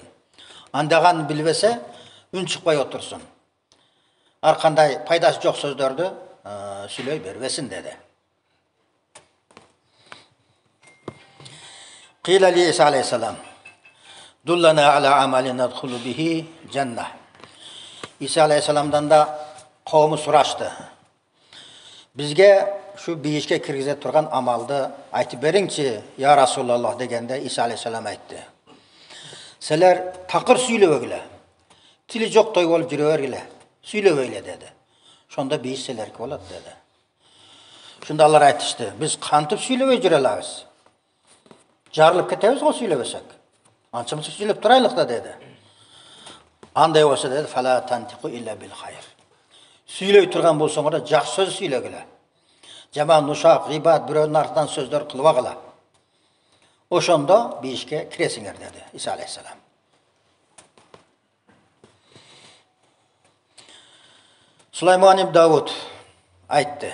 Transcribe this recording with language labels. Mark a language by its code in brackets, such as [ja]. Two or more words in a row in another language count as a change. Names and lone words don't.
[ky] Андаган билбесе, үн чыкпай отурсун. Ар кандай пайдасы жок сөздөрдү сүйлөй бербесин деди. [ar] قيل لـ عيسى عليه السلام، "دلنا على عمل ندخل به الجنة." [ky] Иса алейхиссаламдан да кавму сурашты. Бизге şu бейишке киргизе турган амалды айтып бериңчи, [ar] يا رسول الله [ky] дегенде Иса алейхиссалам айтты. Силер такыр сүйлөбөгүлө, тили жоктой болуп жүрө бергиле, сүйлөбөйлө деди. Шонда бейиш силерге болот деди. Шунда алар айтышты, биз кантип сүйлөбөй жүрө алабыз? Жарылып кетебиз го сүйлөбөсөк. Анчамызды сүйлөп турайлык да деди. Андай болсо деди, [ar] فلا تنطق إلا بالخير." [ky] Сүйлөй турган болсоңор жакшы сөз сүйлөгүлө. Жаман нушак, гыйбат, бирөөнүн артынан сөздөр кылбагыла. Ошондо бейишке киресиңер деди Иса алейхиссалам. Сулайман ибн Давуд айтты.